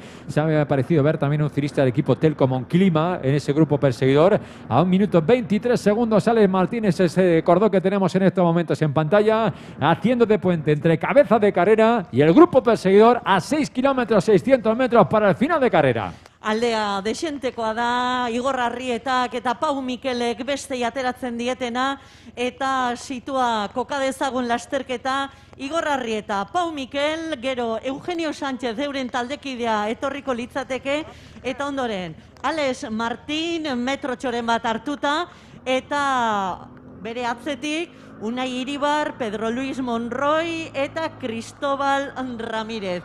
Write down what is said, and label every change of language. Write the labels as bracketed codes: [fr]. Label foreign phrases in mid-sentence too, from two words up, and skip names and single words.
[es] Se me ha parecido ver también un cirista del equipo Telco Monclima en ese grupo perseguidor. A 1 minuto 23 segundos, Alex Martínez, ese cordón que tenemos en estos momentos en pantalla, haciendo de puente entre cabeza de carrera y el grupo perseguidor a 6 kilómetros 600 metros para el final de carrera. [eu] Aldea desentekoa da, Igor Arrietak eta Pau Mikelek bestei ateratzen dietena, eta situa koka dezagun lasterketa. Igor Arrieta, Pau Mikel, gero Eugenio Sánchez euren taldekidea etorriko litzateke, eta ondoren Alex Martín metrotxoren bat hartuta, eta bere atzetik Unai Iribar, Pedro Luis Monroy eta Cristóbal Ramírez.